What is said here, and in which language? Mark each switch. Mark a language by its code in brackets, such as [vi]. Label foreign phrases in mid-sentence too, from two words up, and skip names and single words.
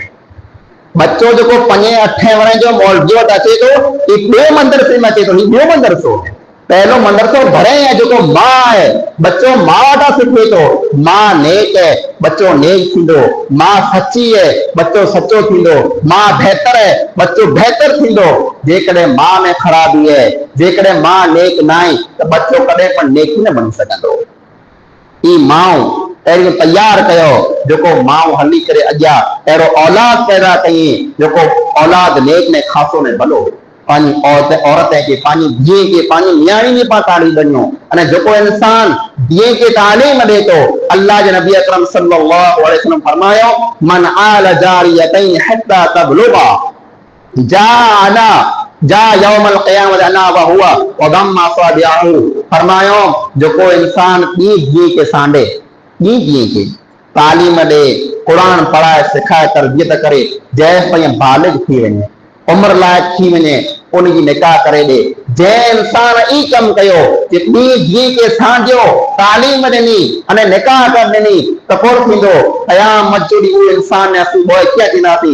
[sd] बच्चो जेको 5-8 वरनि जो मौलवी वटि अचे थो, ई ॿिए मदरसे में अचे थो, ही ॿियो मदरसो आहे। पहलो मदरसो घणे है, जेको मां है, बच्चो मां वटां सिखे थो, मां नेक है, बच्चो नेक थींदो, मां सची है, बच्चो सचो थींदो, मां बेहतर है, बच्चो बेहतर थींदो। जेकॾहिं मां में ख़राबी है, जेकॾहिं मां नेक न आहे, त बच्चो कॾहिं पण नेक न बणी सघंदो। ई माउ अहिड़ो तैयार कयो, जेको माउ हली करे अॻियां अहिड़ो औलाद पैदा कई, जेको औलाद नेक ने खासो ने भलो। पंहिंजी औरत खे, पंहिंजी धीअ खे, पंहिंजी नियाणी खे पाण तालीम ॾियूं। अने जेको इंसान धीअ खे तालीम ॾे थो, अल्लाह जे नबी अकरम [ar] صلى الله عليه وسلم फरमायो, من عال جاريتين حتى تبلغا جاء يوم القيامة أنا وهو وضم أصابعه. [sd] फरमायो, जेको इंसान ॿी धीअ खे सांडे, ॿी धीअ खे तालीम ॾे, क़ुरान पढ़ाए, सिखाए, तरबियत करे, जेसि ताईं बालिग थी वञे, उम्र लाइक थी वञे, उनजी निकाह करे ॾे। जंहिं इंसान ई कमु कयो कि ॿी धीअ खे सांडियो, तालीम ॾिनी अने निकाह करे ॾिनी, त पोइ थींदो क़यामत जो ॾींहुं उहो इंसान ने असीं पोइ कीअं थींदासीं?